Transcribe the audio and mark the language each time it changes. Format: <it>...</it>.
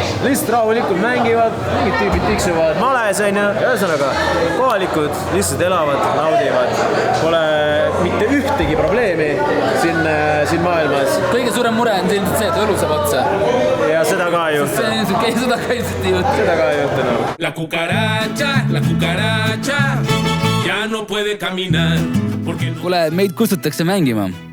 <et>Lihtsalt rahulikult mängivad, mingid tüübid tiksuvad males, on ju. Ühesõnaga, kohalikud lihtsalt elavad, naudivad. Pole mitte ühtegi probleemi siin maailmas. Kõige suurem mure on ilmselt see, et õlu saab otsa. Ja seda ka ei juhtu. Seda ka ilmselt ei juhtu. Seda ka ei juhtu.</et> <es>La cucaracha ya no puede caminar.</es> <et>Kuule, meid kutsutakse mängima.</et>